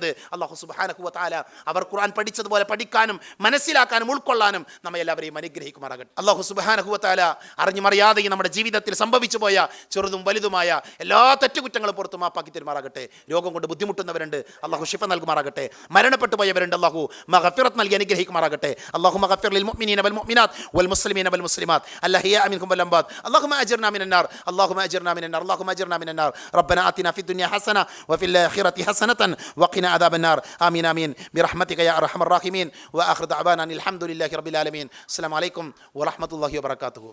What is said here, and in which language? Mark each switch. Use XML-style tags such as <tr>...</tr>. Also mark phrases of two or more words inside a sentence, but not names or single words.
<ml>അല്ലാഹു</ml> <ar>سبحانه وتعالى</ar> <ml>അവർ ഖുർആൻ പഠിച്ചതുപോലെ പഠിക്കാനും മനസ്സിലാക്കാനും ഉൾക്കൊള്ളാനും നമ്മെ എല്ലാവരെയും അനുഗ്രഹിക്കുമാറാകട്ടെ. അല്ലാഹു</ml> <ar>سبحانه وتعالى</ar> <ml>അറിഞ്ഞുമറിയാതെയും നമ്മുടെ ജീവിതത്തിൽ സംഭവിച്ചു പോയ ചെറുതും വലുതുമായ എല്ലാ തെറ്റുകുറ്റങ്ങളും പുറത്തു മാപ്പാക്കി തരുമാറാകട്ടെ. രോഗം കൊണ്ട് ബുദ്ധിമുട്ടുന്നവരുണ്ട്, അല്ലാഹു ശിഫ നൽകുമാറാകട്ടെ. മരണപ്പെട്ടു പോയവരുണ്ട്, അല്ലാഹു മഗ്ഫിറത്ത് നൽകി അനുഗ്രഹിക്കുമാറാകട്ടെ.</ml> <ar>الله اغفر للمؤمنين والمؤمنات والمسلمين والمسلمات الأحياء منهم والأموات اللهم أجرنا من النار ربنا آتنا في الدنيا حسنة وفي الآخرة حسنة وقنا عذاب النار آمين آمين برحمتك يا أرحم الراحمين وآخر دعوانا الحمد لله رب العالمين. السلام عليكم ورحمة الله وبركاته.</ar>